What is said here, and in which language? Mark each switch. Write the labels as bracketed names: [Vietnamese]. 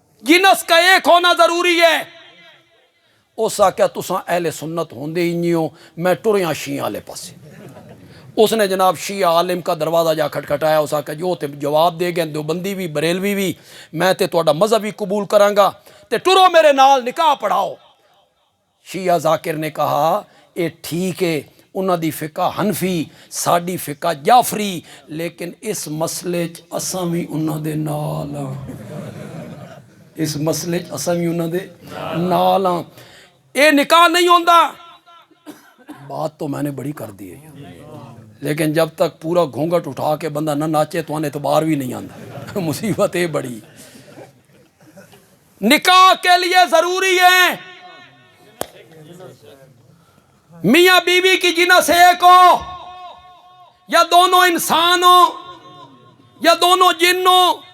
[Urdu] جنس کا ایک ہونا ضروری ہے۔ [Punjabi] اس آخیا تساں اہل سنت ہوندے ہی نہیں ہو، میں ٹریاں شیعہ والے پاسے۔ [Urdu] اس نے جناب شیعہ عالم کا دروازہ جا کھٹکھٹایا، [Punjabi] اس آخیا جو تے جواب دے گئے دیوبندی بھی بریلوی بھی، میں تے تہاڈا مذہب بھی قبول کراں گا، تے ٹرو میرے نال نکاح پڑھاؤ۔ شیعہ ذاکر نے کہا اے ٹھیک ہے، انہاں دی فقہ حنفی، ساڈی فقہ جعفری، لیکن اس مسئلے چ اساں بھی انہاں دے نال ہاں۔ اس مسئلے اساں بھی انہاں دے نال ہاں. اے نکاح نہیں ہوندا. [Urdu] بات تو میں نے بڑی کر دی ہے، لیکن جب تک پورا گھونگٹ اٹھا کے بندہ نہ ناچے تو آنے اعتبار بھی نہیں آتا. مصیبت ہے بڑی. نکاح کے لیے ضروری ہے میاں بیوی کی جنس ایک ہو، یا دونوں انسان ہو، یا دونوں جن ہو.